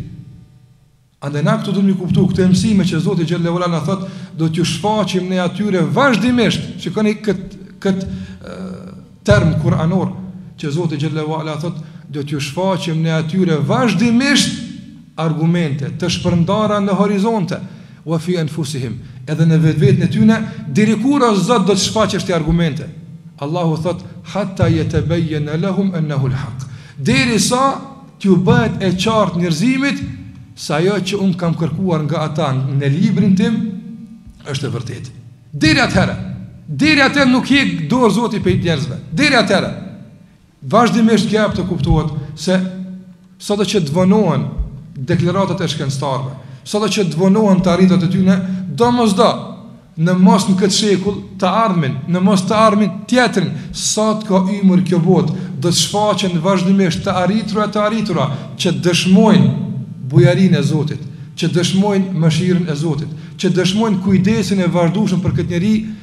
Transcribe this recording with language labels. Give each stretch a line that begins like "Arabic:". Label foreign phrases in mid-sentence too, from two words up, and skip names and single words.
Albanian: Andaj na këtu do të kuptoj këtë mësime që Zoti
Arabic: جل وعلا
Albanian: na thot, do t'ju shfaqim ne atyre vazhdimisht. Shikoni kët term kuranor që Zoti
Arabic: جل وعلا
Albanian: thot, do t'ju shfaqim ne atyre vazhdimisht argumente të shpërndara në horizonte,
Arabic: وفي أنفسهم,
Albanian: edhe në vetveten e tyre, deri kur o Zot do të shfaqesh ti argumente. Allahu thot
Arabic: حتى يتبين لهم أنه الحق.
Albanian: Deri sa t'ju bëhet e qartë njerëzimit se ajo që un kam kërkuar nga ata në librin tim është e vërtetë. Deri atëherë nuk hiq dorë Zoti pe njerëzve. Deri atëherë vazhdimisht kjo të kuptohet se sado që të vonohen deklaratat e shkencëtarëve, sado që të vonohen të arritat e tyre, domosdoshmë në mos në këtë shekull të ardhmin, në mos të ardhmin tjetrin, sa të ka ymër kjo botë, do të shfaqen vazhdimisht të arritura që dëshmojnë bujarinë e Zotit, që dëshmojnë mëshirën e Zotit, që dëshmojnë kujdesin e vazhdueshëm për këtë njerëz,